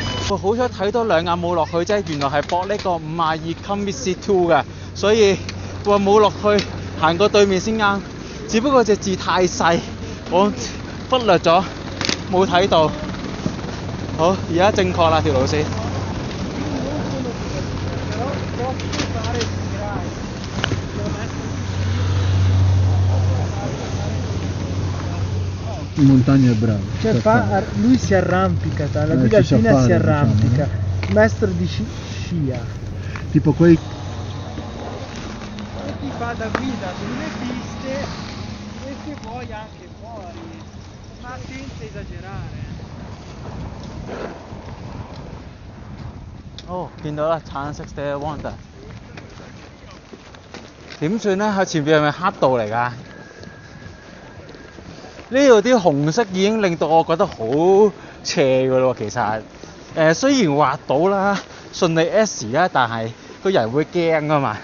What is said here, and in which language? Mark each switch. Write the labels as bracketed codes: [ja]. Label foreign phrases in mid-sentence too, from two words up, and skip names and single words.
[yue] 我好彩睇多兩眼冇落去啫，原來係搏呢個52 Commissary 2嘅，所以我冇落去，行過對面先啱。只不過隻字太細，我忽略咗，冇睇到。好，而家正確啦條路線。 [it] In montagna è bravo. Lui si arrampica, la guida alpina si arrampica, maestro di scia. Tipo quei Ti fa da guida sulle piste e se vuoi anche fuori, ma senza esagerare. [yue] 哦，見到啦，橙色 Stella Wonder。點算咧？喺前邊係咪黑道嚟㗎？呢度啲紅色已經令到我覺得好斜㗎咯，其實雖然滑到啦，順利 S 啦，但係個人會驚㗎嘛。